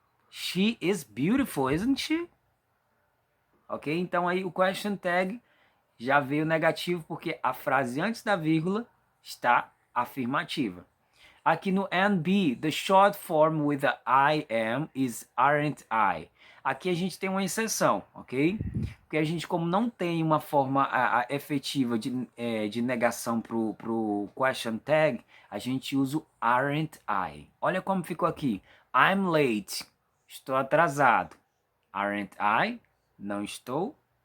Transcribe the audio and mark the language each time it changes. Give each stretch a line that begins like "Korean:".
English: She is beautiful, isn't she? Ok?
Portuguese: Então aí o question tag já veio negativo porque a frase antes da vírgula está afirmativa. Aqui no
English: and be, the short form with the I am is aren't I.
Portuguese: Aqui a gente tem uma exceção, ok? Porque a gente, como não tem uma forma efetiva de negação pro question tag, a gente usa o aren't I. Olha como ficou aqui.
English: I'm late.
Portuguese: Estou atrasado.
English: Aren't I?
Portuguese: Não estou.